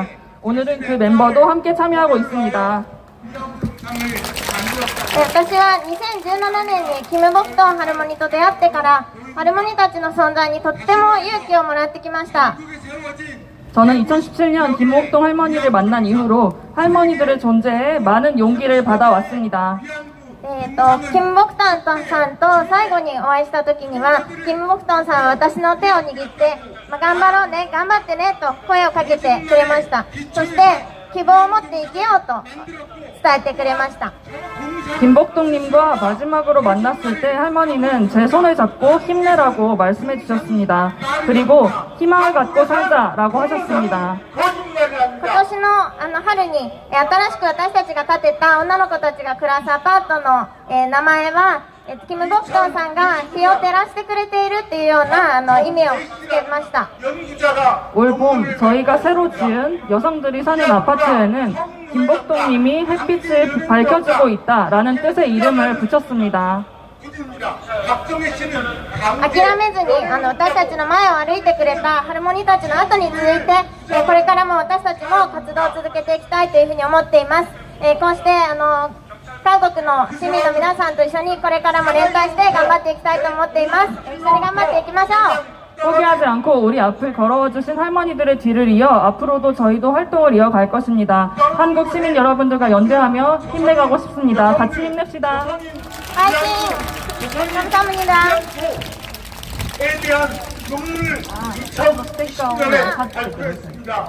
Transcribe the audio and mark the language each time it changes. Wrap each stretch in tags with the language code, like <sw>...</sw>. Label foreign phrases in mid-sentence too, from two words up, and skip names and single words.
<ko>오늘은 그 멤버도 함께 참여하고 있습니다.</ko> <ja>私は2017年にキム・ボクトンハルモニと出会ってからハルモニたちの存在にとっても勇気をもらってきました。</ja> <ko>저는 2017년 김옥동 할머니를 만난 이후로 할머니들의 존재에 많은 용기를 받아왔습니다.</ko> <ja>キム・ボクトンさんと最後にお会いした時にはキム・ボクトンさんは私の手を握って、頑張ろうね、頑張ってねと声をかけてくれました。そして希望を持って生きようと伝えてくれました。</ja> <ko>김복동님과 마지막으로 만났을 때 할머니는 제 손을 잡고 힘내라고 말씀해 주셨습니다. 그리고 희망을 갖고 살자라고 하셨습니다.</ko> <ja>今年の春に新しく私たちが建てた女の子たちが暮らすアパートの名前はキム・ボクトンさんが日を照らしてくれているっていうような意味をつけました。</ja> <ko>연기자가 올 봄 저희가 새로 지은 여성들이 사는 아파트에는 김복동님이 햇빛을 밝혀주고 있다라는 뜻의 이름을 붙였습니다. 굳입니다. 박정희 씨는</ko> <ja>諦めずに私たちの前を歩いてくれたハルモニたちの後に続いてこれからも私たちも活動を続けていきたいというふうに思っています。こうして韓国の市民の皆さんと一緒にこれからも連帯して頑張っていきたいと思っています。一緒に頑張っていきましょう。</ja> <ko>포기하지 않고 우리 앞을 걸어주신 할머니들의 뒤를 이어 앞으로도 저희도 활동을 이어갈 것입니다. 한국 시민 여러분들과 연대하며 힘내가고 싶습니다. 같이 힘냅시다. 파이팅! 감사합니다. 에 대한 논문을 2010년에 발표했습니다.</ko>